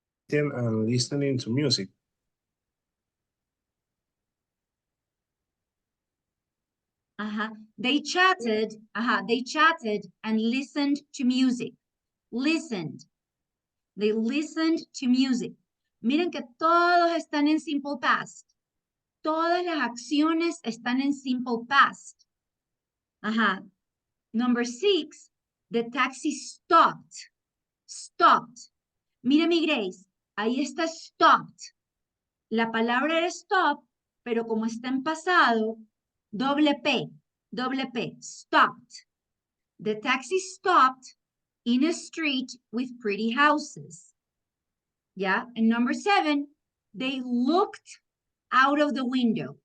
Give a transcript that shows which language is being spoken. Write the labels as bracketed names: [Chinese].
[English] And listening to music. They chatted and listened to music. Listened. They listened to music. [Spanish] Miren que todos están en simple past. Todas las acciones están en simple past. [English] Number 6, the taxi stopped. [Spanish] Stopped. Mira mi Grace, ahí está stopped. La palabra era stop, pero como está en pasado, doble P, stopped. [English] The taxi stopped in a street with pretty houses. Yeah, and number 7, they looked out of the window.